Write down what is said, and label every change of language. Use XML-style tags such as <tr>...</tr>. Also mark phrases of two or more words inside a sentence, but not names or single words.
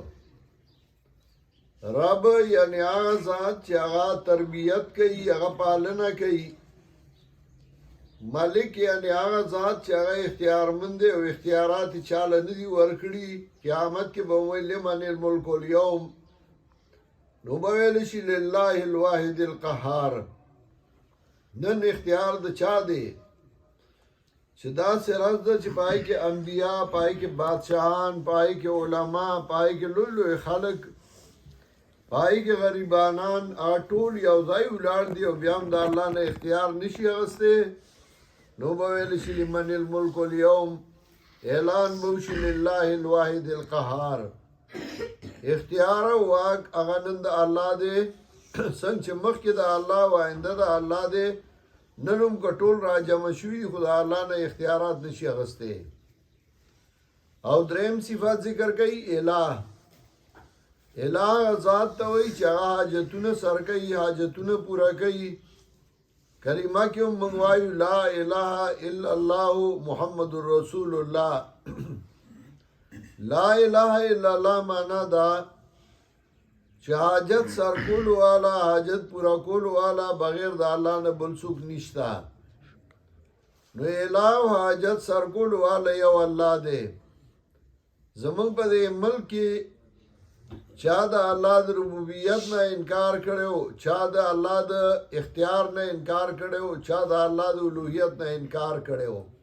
<ps>رب یعنی هغه ذات چې هغه تربیت کوي، هغه پالنه کوي. ملک یعنی هغه ذات چې هغه اختیارمند دی او اختیارات یې چاله نه دي ورکړي. قیامت کې به ووایي</ps> <ar>لمن الملک اليوم،</ar> <ps>نو به ویلی شي</ps> <ar>لله الواحد القهار.</ar> <ps>نن اختیار د چا دی؟ چې داسې ورځ ده چې په هغې کې انبیا، په هغې کې بادشاهان، په هغې کې علما، په هغې کې لوی لوی خلک، په هغې کې غریبانان، هغه ټول یو ځای ولاړ دي او بیا هم د الله نه اختیار نشي اخیستی. نو به ویلی شي</ps> <ar>لمن الملک اليوم،</ar> <ps>اعلان به وشي</ps> <ar>لله الواحد القهار.</ar> <ps>اختیار او واک هغه نن د الله دی، څنګه چې مخکې د الله او آینده د الله دی. نن هم که ټول را جمع شوي خو د الله نه اختیارات نشي اخیستی. او دریم صفت ذکر کوي الہ. الہ ذات ته وایي چې هغه حاجتونه سر کوي، حاجتونه پوره کوي. کلمه کې هم موږ وایو</ps> <ar>لا اله الا الله محمد رسول الله. لا اله الا الله</ar> <ps>معنا دا چې حاجت سر کول والا، حاجت پورا کول والا بغیر د الله نه بل څوک نشته. نو الہ او حاجت سر کول والا یو الله دی. زمونږ په دې ملک کې چا د الله د ربوبیت نه انکار کړو، چا د الله د اختیار نه انکار کړو، چا د الله د الوهیت نه انکار کړو.</ps>